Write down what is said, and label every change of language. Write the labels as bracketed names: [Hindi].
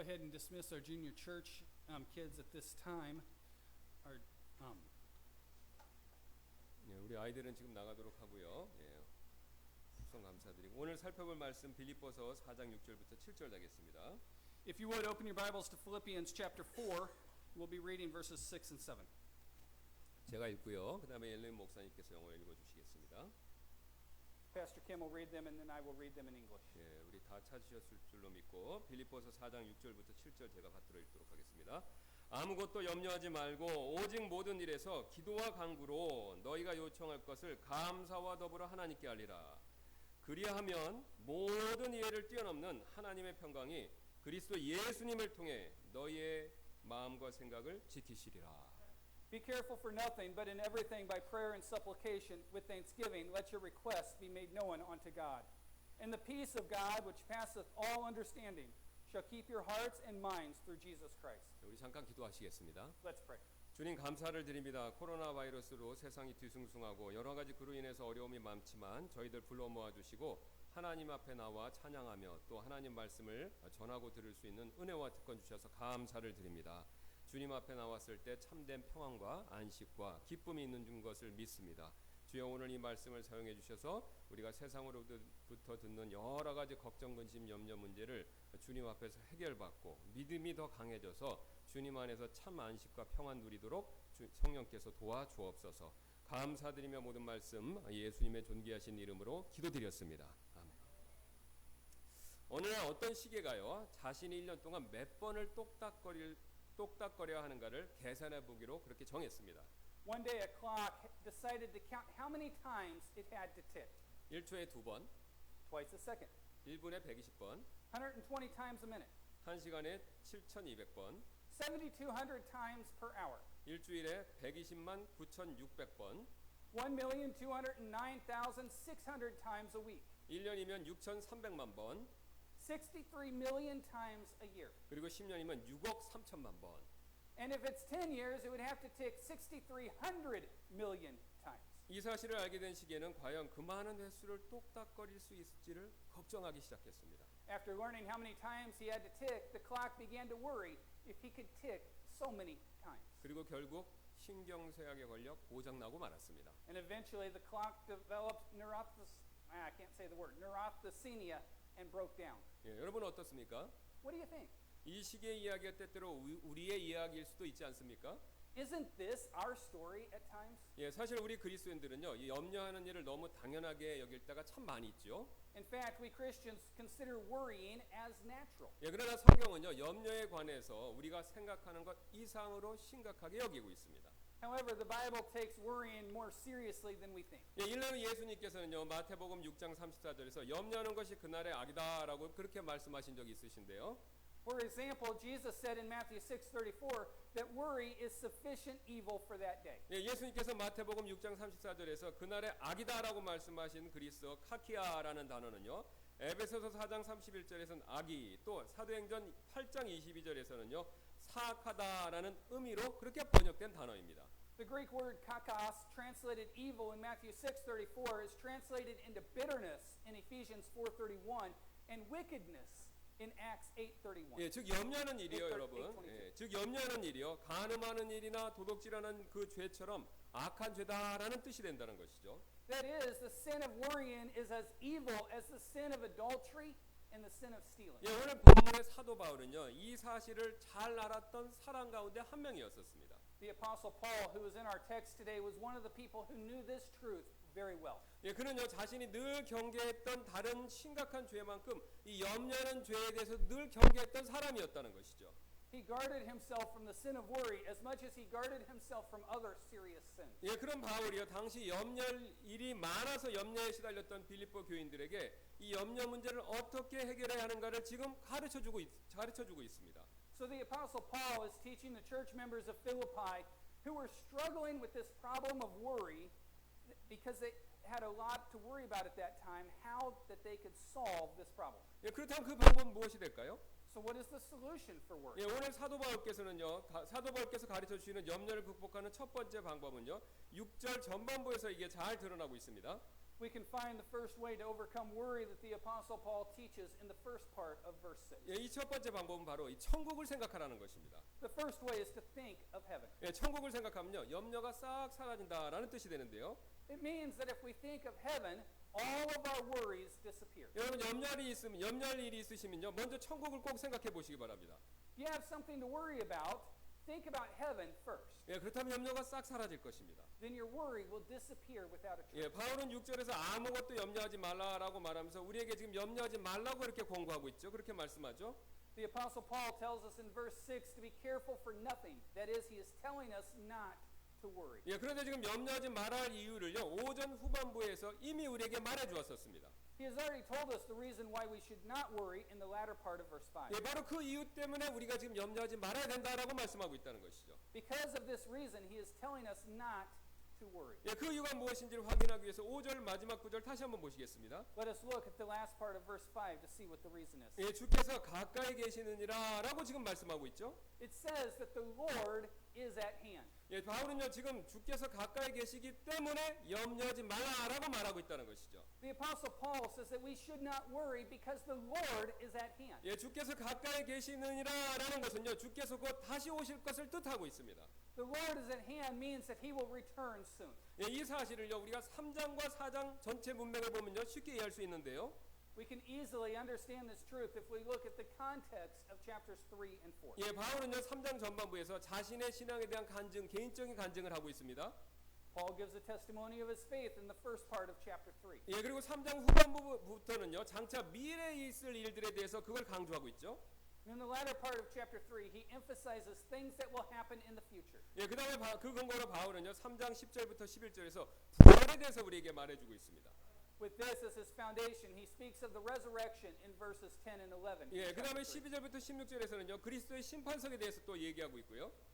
[English] dismiss our junior church kids at this time. Our, [Korean] 예, 우리 아이들은 지금 나가도록 하고요. 예, 축성 감사드리고 오늘 살펴볼 말씀 빌립보서 4장 6절부터 7절 되겠습니다. [English] If you would open your Bibles to Philippians chapter 4, we'll be reading verses 6 and 7. [Korean] 제가 읽고요. 그다음에 엘렌 목사님께서 영어 읽어 주시겠습니다. [English] Pastor Kim will read them and then I will read them in English. [Korean] 예, 우리 다 찾으셨을 줄로 믿고 빌립보서 4장 6절부터 7절 제가 받들어 읽도록 하겠습니다. 아무것도 염려하지 말고 오직 모든 일에서 기도와 간구로 너희가 요청할 것을 감사와 더불어 하나님께 알리라. 그리하면 모든 이해를 뛰어넘는 하나님의 평강이 그리스도 예수님을 통해 너희의 마음과 생각을 지키시리라. [English] Be careful for nothing, but in everything by prayer and supplication with thanksgiving let your requests be made known unto God. And the peace of God which passeth all understanding shall keep your hearts and minds through Jesus Christ. [Korean] 우리 잠깐 기도하시겠습니다. [English] Let's pray. [Korean] 주님 감사를 드립니다. 코로나 바이러스로 세상이 뒤숭숭하고 여러 가지 그로 인해서 어려움이 많지만 저희들 불러 모아주시고 하나님 앞에 나와 찬양하며 또 하나님 말씀을 전하고 들을 수 있는 은혜와 특권 주셔서 감사를 드립니다. 주님 앞에 나왔을 때 참된 평안과 안식과 기쁨이 있는 것을 믿습니다. 주여 오늘 이 말씀을 사용해 주셔서 우리가 세상으로부터 듣는 여러 가지 걱정, 근심, 염려 문제를 주님 앞에서 해결받고 믿음이 더 강해져서 주님 안에서 참 안식과 평안 누리도록 성령께서 도와주옵소서. 감사드리며 모든 말씀 예수님의 존귀하신 이름으로 기도드렸습니다. 아멘. 오늘 어떤 시계가요 자신이 1년 동안 몇 번을 똑딱거려야 하는가를 계산해 보기로 그렇게 정했습니다. [English] One day a clock decided to count how many times it had to tick. [Korean] 1초에 2번, [English] Twice a second. [Korean] 1분에 120번, [English] 120 times a minute. [Korean] 1시간에 7,200번, [English] 7,200 times per hour. [Korean] 일주일에 120만 9,600번, [English] 1,209,600 times a week. [Korean] 1년이면 6,300만 번, [English] 63 million times a year. [Korean] 그리고 10년이면 6억 3천만 번. [English] And if it's 10 years, it would have to tick 6,300 million times. [Korean] 이 사실을 알게 된 시계는 과연 그 많은 횟수를 똑딱거릴 수 있을지를 걱정하기 시작했습니다. [English] After learning how many times he had to tick, the clock began to worry if he could tick so many times. [Korean] 그리고 결국 신경쇠약에 걸려 고장나고 말았습니다. [English] And eventually the clock developed neurasthenia and broke down. [Korean] 예, 여러분 어떻습니까? [English] What do you think? [Korean] 이 시계 이야기가 때때로 우리의 이야기일 수도 있지 않습니까? [English] Isn't this our story at times? [Korean] 예, 사실 우리 그리스도인들은요, 이 염려하는 일을 너무 당연하게 여길 때가 참 많이 있죠. [English] In fact, we Christians consider worrying as natural. [Korean] 예, 그러나 성경은요, 염려에 관해서 우리가 생각하는 것 이상으로 심각하게 여기고 있습니다. [English] However, the Bible takes worrying more seriously than we think. [Korean] 예, 일례로 예수님께서는요, 마태복음 6장 34절에서 염려하는 것이 그날의 악이다라고 그렇게 말씀하신 적이 있으신데요. [English] For example, Jesus said in Matthew 6:34 that worry is sufficient evil for that day. [Korean] 예, 예수님께서 마태복음 6장 34절에서 그날의 악이다라고 말씀하신 그리스어 카키아라는 단어는요. 에베소서 4장 31절에서는 악이, 또 사도행전 8장 22절에서는요. 사악하다라는 의미로 그렇게 번역된 단어입니다. [English] The Greek word kakos, translated evil in Matthew 6:34, is translated into bitterness in Ephesians 4:31 and wickedness in Acts 8:31. [Korean] 예, 즉 염려하는 일이요, 여러분. 예, 즉 염려하는 일이요, 간음하는 일이나 도둑질하는 그 죄처럼 악한 죄다라는 뜻이 된다는 것이죠. [English] That is, the sin of worrying is as evil as the sin of adultery and the sin of stealing. [Korean] 예, 오늘 본문의 사도 바울은요, 이 사실을 잘 알았던 사람 가운데 한 명이었었습니다. [English] The Apostle Paul, who is in our text today, was one of the people who knew this truth very well. [Korean] 예, 그는요 자신이 늘 경계했던 다른 심각한 죄만큼 이 염려하는 죄에 대해서 늘 경계했던 사람이었다는 것이죠. [English] He guarded himself from the sin of worry as much as he guarded himself from other serious sins. [Korean] 예, 그런 바울이요 당시 염려할 일이 많아서 염려에 시달렸던 빌립보 교인들에게 이 염려 문제를 어떻게 해결해야 하는가를 지금 가르쳐주고 있습니다. [English] So the Apostle Paul is teaching the church members of Philippi who were struggling with this problem of worry because they had a lot to worry about at that time, how that they could solve this problem. [Korean] 예, 그렇다면 그 방법은 무엇이 될까요? [English] So what is the solution for worry? [Korean] 예, 오늘 사도 바울께서 가르쳐 주시는 염려를 극복하는 첫 번째 방법은요. 6절 전반부에서 이게 잘 드러나고 있습니다. [English] we can find the first way to overcome worry that the Apostle Paul teaches in the first part of verse 6. [Korean] 예, 이 첫 번째 방법은 바로 이 천국을 생각하라는 것입니다. [English] The first way is to think of heaven. [Korean] 예, 천국을 생각하면요 염려가 싹 사라진다라는 뜻이 되는데요. [English] It means that if we think of heaven, all of our worries disappear. [Korean] 여러분 염려할 일이 있으시면요 먼저 천국을 꼭 생각해 보시기 바랍니다. [English] If you have something to worry about, think about heaven first. [Korean] 예, 그렇다면 염려가 싹 사라질 것입니다. [English] Then your worry will disappear without a [Korean] 예, [English] trace. [Korean] 바울은 6절에서 아무것도 염려하지 말라라고 말하면서 우리에게 지금 염려하지 말라고 이렇게 권고하고 있죠. 그렇게 말씀하죠. [English] The Apostle Paul tells us in verse 6 to be careful for nothing. That is, he is telling us not to worry. [Korean] 예, 그런데 지금 염려하지 말아야 할 이유를요. 오전 후반부에서 이미 우리에게 말해 주었었습니다. [English] He has already told us the reason why we should not worry in the latter part of verse 5. [Korean] 예, 바로 그 이유 때문에 우리가 지금 염려하지 말아야 된다라고 말씀하고 있다는 것이죠. [English] Because of this reason, he is telling us not to worry. [Korean] 예, 그 이유가 무엇인지를 확인하기 위해서 5절 마지막 구절 다시 한번 보시겠습니다. [English] Let us look at the last part of verse 5 to see what the reason is. [Korean] 예, 주께서 가까이 계시느니라라고 지금 말씀하고 있죠. [English] It says that the Lord is at hand. [Korean] 예, 바울은요 지금 주께서 가까이 계시기 때문에 염려하지 말라라고 말하고 있다는 것이죠. [English] The Apostle Paul says that we should not worry because the Lord is at hand. [Korean] 예, 주께서 가까이 계시느니라라는 것은요 주께서 곧 다시 오실 것을 뜻하고 있습니다. [English] The Lord is at hand means that he will return soon. [Korean] 예, 이 사실을요 우리가 3장과 4장 전체 문맥을 보면요 쉽게 이해할 수 있는데요. [English] We can easily understand this truth if we look at the context of chapters 3 and 4. [Korean] 예, 바울은요 3장 전반부에서 자신의 신앙에 대한 간증, 개인적인 간증을 하고 있습니다. [English] Paul gives a testimony of his faith in the first part of chapter 3. [Korean] 예, 그리고 3장 후반부부터는요 장차 미래에 있을 일들에 대해서 그걸 강조하고 있죠. [English] In the latter part of chapter 3, he emphasizes things that will happen in the future. [Korean] 예, 그다음에 그 근거로 바울은요 3장 10절부터 11절에서 부활에 대해서 우리에게 말해주고 있습니다. [English] With this as his foundation, he speaks of the resurrection in verses 10 and 11. [Korean] 예, 그다음에 12절부터 16절에서는요 그리스도의 심판석에 대해서 또 얘기하고 있고요.